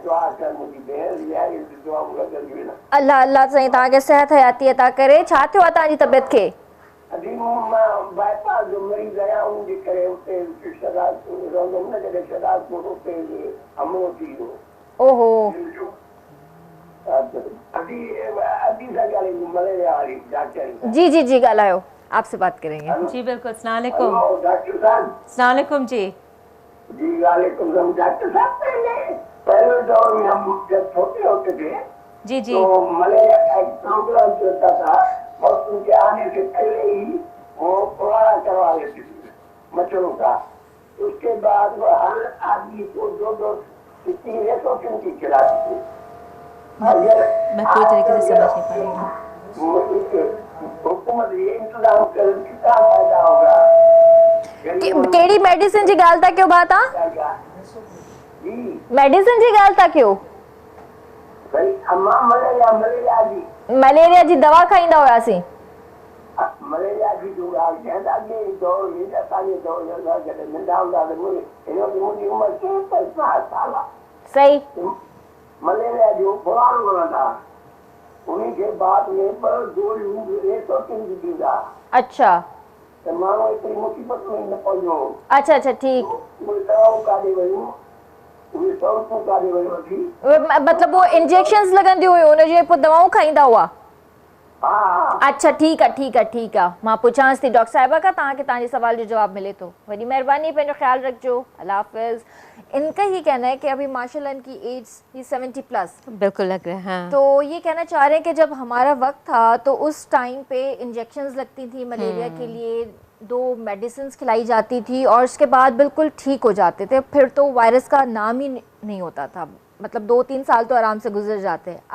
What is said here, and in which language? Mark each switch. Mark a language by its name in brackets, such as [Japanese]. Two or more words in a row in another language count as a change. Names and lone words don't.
[Sindhi] दुआ कर मुंहिंजी भेण जी आहे, दुआ लॻंदियूं आहिनि। अल्लाह अल्लाह साईं तव्हांखे सिहत हयाती अता करे। छा थियो आहे तव्हांजी तबियत खे? अॼु मां बाईपास जो मरीज़ आहियां, उनजे करे हुते शहदादपुर रहंदुमि न, जॾहिं शहदादपुर हुते हमलो थी वियो। ओहो, [Hindi] अभी सगाली मलेरिया वाली डॉक्टर। जी जी जी ॻाल्हायो, आपसे बात करेंगे। जी बिल्कुल, अस्सलाम वालेकुम। डॉक्टर साहब। अस्सलाम वालेकुम जी। जी वालेकुम सलाम। डॉक्टर साहब पहले दौर में हम जब छोटे होते थे जी जी तो मलेरिया का एक प्रोग्राम चलता था और उनके आने से पहले ही वो फुहारा करवा लेते थे मच्छरों का। उसके बाद वो हर आदमी को 2-2 तीन रेसोटिन की खिलाती थी। मैं पूरी तरीके से समझ नहीं पाई। हुकूमत ये इंतजाम कर कितना फायदा होगा। [Sindhi] कहिड़ी मेडिसिन जी ॻाल्हि था कयो भाउ तव्हां? जी मेडिसिन जी ॻाल्हि था कयो? भाई अम्मा मलेरिया जी मलेरिया जी दवा खाईंदा हुआसीं? मलेरिया जी जो ॻाल्हि कयां था कि दौर में असांजे दौर में जॾहिं नंढा हूंदा त मुंहिंजी उमिरि 65 साल आहे। सही। मलेरिया जो फुहारो वरंदा [Hindi] उन्हीं के बाद में [Sindhi] पर गोलियूं रेसोटिन जी ॾींदा। अच्छा त माण्हू एतिरी मुसीबत में न पवंदो। अच्छा अच्छा ठीकु। उहे दवाऊं काॾे वयूं, उहे सहूलियतूं काॾे वयूं थी। मतलब वो इंजेक्शंस लगंदियूं हुयूं उनजे पोइ दवाऊं खाईंदा हुआ? हा [Hindi] अच्छा ठीक है [Sindhi] मां पुछांसि थी डॉक्टर साहिबा खां, तव्हांखे तव्हांजे सवाल जो जवाब मिले तो। वॾी महिरबानी, पंहिंजो ख्याल रखिजो। अल्लाह हाफ़िज़। [Hindi] इनका ये कहना है कि अभी माशाल्लाह इनकी एज 70+। बिल्कुल लग रहा है। हाँ। तो ये कहना चाह रहे हैं कि जब हमारा वक्त था तो उस टाइम पे इंजेक्शंस लगती थी मलेरिया के लिए, 2 मेडिसिन खिलाई जाती थी और उसके बाद बिल्कुल ठीक हो जाते थे। फिर तो वायरस का नाम ही नहीं होता था, मतलब 2-3 साल तो आराम से गुजर जाते हैं।